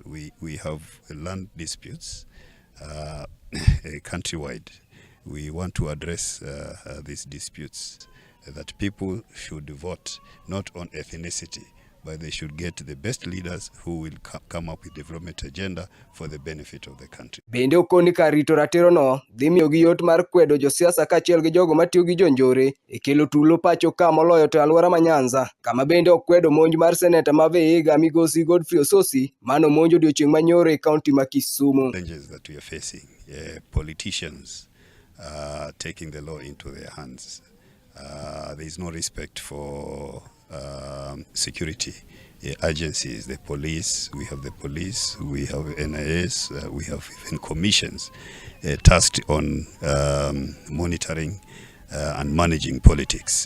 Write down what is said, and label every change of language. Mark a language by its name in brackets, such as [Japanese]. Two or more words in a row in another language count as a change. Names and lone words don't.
[English] We have land disputes countrywide. We want to address these disputes, that people should vote not on ethnicity, but they should get the best leaders who will come up with development agenda for the benefit of the country. [Luo (Kenya and Tanzania)] Bende okoni kar rito ratiro no dhi miyo gi yot mar kwedo josiasa kaachiel gi jogo matiyo gi jonjore e kelo tulo pacho ka moloyo to alwora ma Nyanza, kama bende okwedo monj mar seneta ma Vihiga Migosi Godfrey Ososi mano monjo odiochieng' manyoro e kaunti ma Kisumu. [English] Challenges that we are facing, politicians taking the law into their hands. There is no respect for security agencies, the police. We have NIS, we have even commissions tasked on monitoring and managing politics.